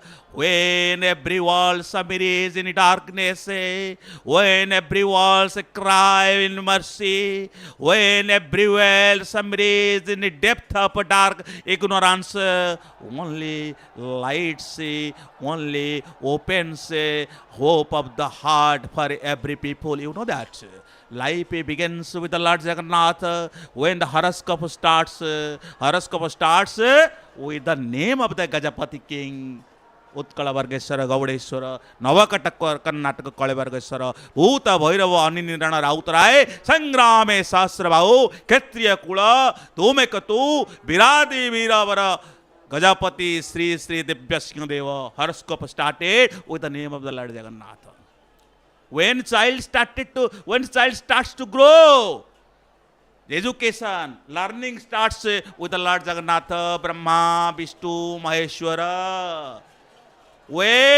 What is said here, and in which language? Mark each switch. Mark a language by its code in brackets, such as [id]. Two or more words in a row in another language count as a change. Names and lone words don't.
[en] When every wall submerges in darkness, when every wall cry in mercy, when every well submerges in the depth of dark ignorance, only lights, only opens hope of the heart for every people. You know that. Life begins with the Lord Jagannath. When the horoscope starts with the name of the Gajapati king, Utkala Vargeshwara, Gaudeshwara, Navakata Karnataka Kalavargeshwara, Bhuta Bhairava Aninirana Rautaraye, Sangrame Sasrabhau, Kshatriya Kula, Tumekatu, Viradi Viravara, Gajapati Sri Sri Divyasya Deva. Horoscope started with the name of the Lord Jagannath. When child starts to grow, education, learning starts with the Lord Jagannath, Brahma, Vishnu, Maheshwara.